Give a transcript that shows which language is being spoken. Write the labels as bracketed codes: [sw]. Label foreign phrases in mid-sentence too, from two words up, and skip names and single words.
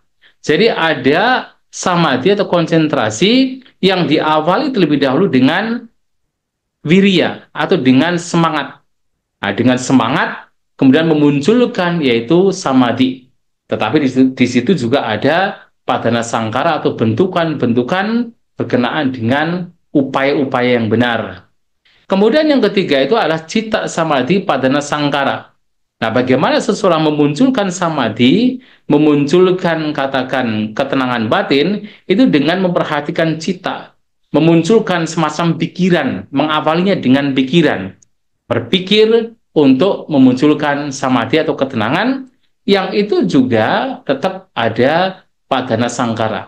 [id] Jadi ada samadhi atau konsentrasi yang diawali terlebih dahulu dengan viriya atau dengan semangat. Nah, dengan semangat kemudian memunculkan yaitu samadhi. Tetapi di situ juga ada [pi] padana sangkara [id] atau bentukan-bentukan berkenaan dengan upaya-upaya yang benar. Kemudian yang ketiga itu adalah [pi] citta samadhi padana sangkara. [id] Nah, bagaimana seseorang memunculkan samadhi, memunculkan katakan ketenangan batin, itu dengan memperhatikan cita, memunculkan semacam pikiran, mengawalinya dengan pikiran, berpikir untuk memunculkan samadhi atau ketenangan, yang itu juga tetap ada [pi] padana sangkara.